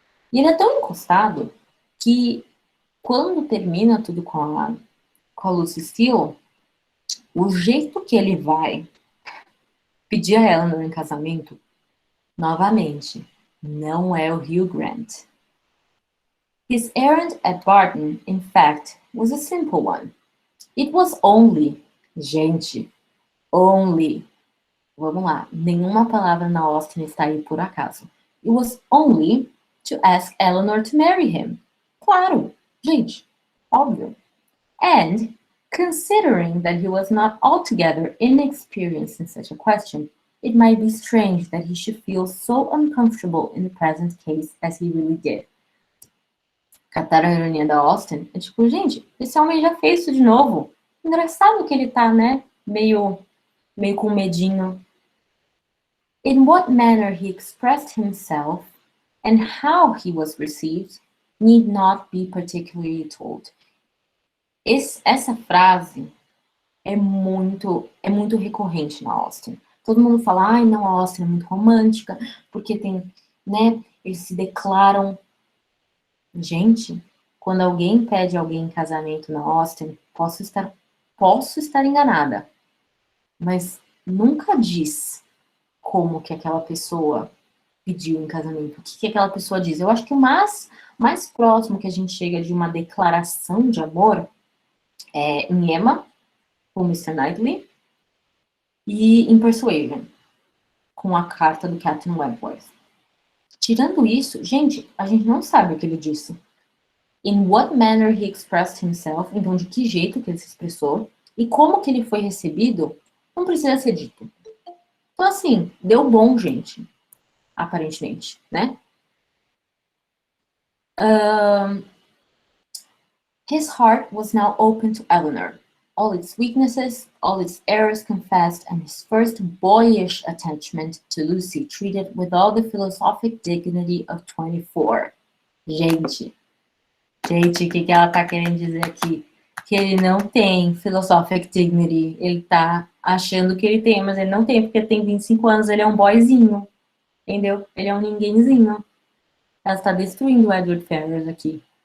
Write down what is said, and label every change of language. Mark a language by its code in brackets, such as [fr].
[pt] E ele é tão encostado que quando termina tudo com a Lucy Steele, o jeito que ele vai pedir a Eleanor em casamento, novamente, não é o Hugh Grant. [en] His errand at Barton, in fact, was a simple one. It was only, [pt] gente, [en] only, [pt] vamos lá, nenhuma palavra na Austen está aí por acaso. [en] It was only to ask Eleanor to marry him. [pt] Claro, gente, óbvio. [en] And, considering that he was not altogether inexperienced in such a question, it might be strange that he should feel so uncomfortable in the present case as he really did. [pt] Cataram a ironia da Austen? É tipo, gente, esse homem já fez isso de novo. Engraçado que ele tá, né, meio com medinho. [en] In what manner he expressed himself and how he was received need not be particularly told. [pt] Essa frase é muito recorrente na Austen. Todo mundo fala, ai, não, a Austen é muito romântica, porque tem, né, eles se declaram. Gente, quando alguém pede alguém em casamento na Austen, posso estar enganada, mas nunca diz como que aquela pessoa pediu em casamento, o que aquela pessoa diz. Eu acho que o mais próximo que a gente chega de uma declaração de amor é em Emma, com Mr. Knightley, e em Persuasion, com a carta do Captain Wentworth. Tirando isso, gente, a gente não sabe o que ele disse. [en] In what manner he expressed himself, [pt] então de que jeito que ele se expressou, e como que ele foi recebido, não precisa ser dito. Então, assim, deu bom, gente, aparentemente, né? [en] His heart was now open to Eleanor, all its weaknesses, all its errors confessed, and his first boyish attachment to Lucy treated with all the philosophic dignity of 24. [pt] Gente, o que ela tá querendo dizer aqui? Que ele não tem [en] philosophic dignity. [pt] Ele tá achando que ele tem, mas ele não tem, porque ele tem 25 anos, ele é um boyzinho. Entendeu? Ele é um ninguémzinho. Ela está destruindo o Edward Ferrars aqui.